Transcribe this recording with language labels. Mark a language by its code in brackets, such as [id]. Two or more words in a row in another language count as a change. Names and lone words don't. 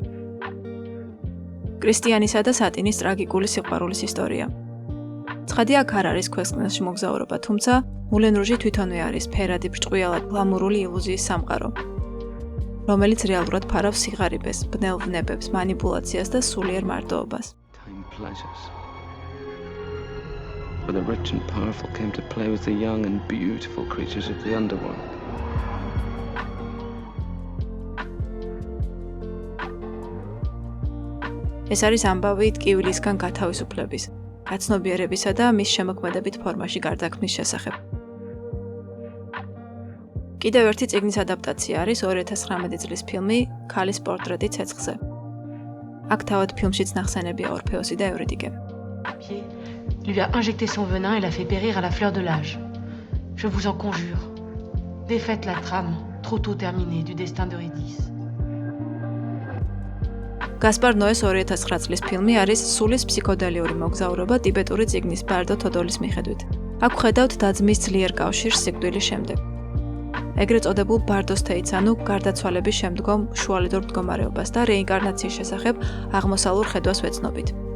[ka] კრისტიანისა და სატინის ტრაგიკული სიყვარულის ისტორია. ცხადი აქ არ არის ქვესკნელში მოგზაურობა, თუმცა მულენ რუჟი თვითონვე არის ფერადი ბრჭყვიალად გლამურული ილუზიის სამყარო, რომელიც რეალურად ფარავს სიღარიბეს, ბნელ ვნებებს, მანიპულაციას და სულიერ მარტოობას. [en] For the rich and powerful came to play with the young and beautiful creatures of the underworld. [ka] ეს არის ამბავი ტკივილისგან გათავისუფლების, გაცნობიერებისა და მის შემოქმედებით ფორმაში გარდაქმნის შესახებ. კიდევ ერთი წიგნის ადაპტაცია არის 2019 წლის ფილმი ქალის პორტრეტი ცეცხლზე. აქ თავად ფილმშიც ნახსენებია ორფეოსი და ევრიდიკე. [fr] Lui a injecté son venin et l'a fait périr à la fleur de l'âge. Je vous en conjure, défaites la trame, trop tôt terminée, du destin d'Eurydice. [ka] გასპარ ნოეს 2009 წლის ფილმი არის სულის ფსიქოდელიური მოგზაურობა ტიბეტური წიგნის ბარდო თოდოლის მიხედვით. აქ ხედავთ და-ძმის ძლიერ კავშირს სიკვდილის შემდეგ. ეგრეთ წოდებულ ბარდოს თეითს, ანუ გარდაცვალების შემდგომ შუალედურ მდგომარეობას და რეინკარნაციის შესახებ აღმოსავლურ ხედვას ვეცნობით.